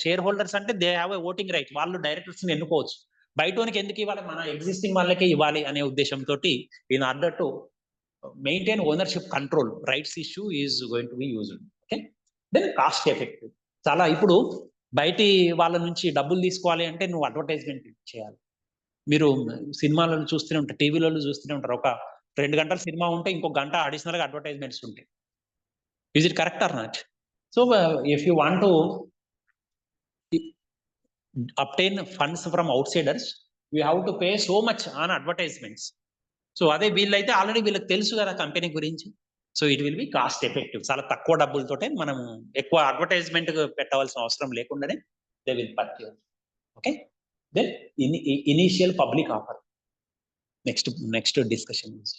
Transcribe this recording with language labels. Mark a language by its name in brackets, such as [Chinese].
[English] share holders అంటే they have a voting right, [Telugu] వాళ్ళు directors ని ఎన్నుకోవచ్చు. బయటోనికి ఎందుకు ఇవ్వాలి, మన ఎగ్జిస్టింగ్ వాళ్ళకే ఇవ్వాలి అనే ఉద్దేశంతో [English] In order to maintain ownership control, rights issue is going to be used. Okay, then cost effective. [Telugu] చాలా ఇప్పుడు బయటి వాళ్ళ నుంచి డబ్బులు తీసుకోవాలి అంటే నువ్వు అడ్వర్టైజ్మెంట్ చేయాలి. మీరు సినిమాలను చూస్తూనే ఉంటారు, టీవీలలో చూస్తూనే ఉంటారు. ఒక 2 గంటల సినిమా ఉంటే ఇంకో గంట అడిషనల్‌గా అడ్వర్టైజ్మెంట్స్ ఉంటాయి. [English] Is it correct or not? So, if you want to obtain funds from outsiders, you have to pay so much on advertisements. So [Telugu] అదే వీళ్ళైతే ఆల్రెడీ వీళ్ళకి తెలుసు కదా కంపెనీ గురించి. [English] So it will be cost effective. [Telugu] చాలా తక్కువ డబ్బులతోటే మనం ఎక్కువ అడ్వర్టైజ్మెంట్ పెట్టవలసిన అవసరం లేకుండానే [English] They will purchase. Okay, then initial public offer. Next discussion.